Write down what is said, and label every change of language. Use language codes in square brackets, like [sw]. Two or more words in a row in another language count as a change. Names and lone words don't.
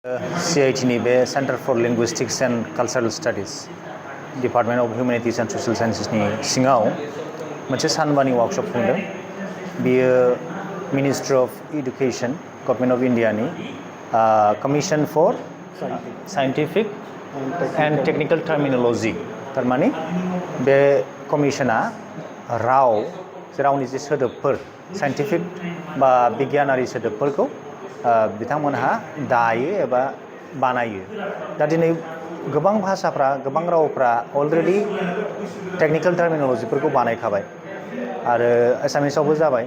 [brx] CIT बे सेंटर फर लिंगुइस्टिक्स एंड कल्चरल स्टडीज डिपार्टमेंट ऑफ ह्यूमेनिटीज एंड सशियेल साइंसेसनि सिङाव मोनसे सानबानि वर्कशॉप खुंदों। बियो मिनिस्ट्री ऑफ एडुकेशन गवर्नमेंट ऑफ इंडियानि कमीशन फॉर साइंटिफिक एंड टेक्निकल टर्मिनोलॉजी थारमाने बे कमीशना रावनि जे सोदोबफोर साइंटिफिक बा बिगियानारि सोदोबफोरखौ बिथांमोनहा दायो एबा बानायो। दा दिनै गोबां भाषाफ्रा गोबां रावफ्रा [en] already technical [brx] टर्मिनोलॉजीफोरखौ बानायखाबाय आरो एसामिसावबो जाबाय।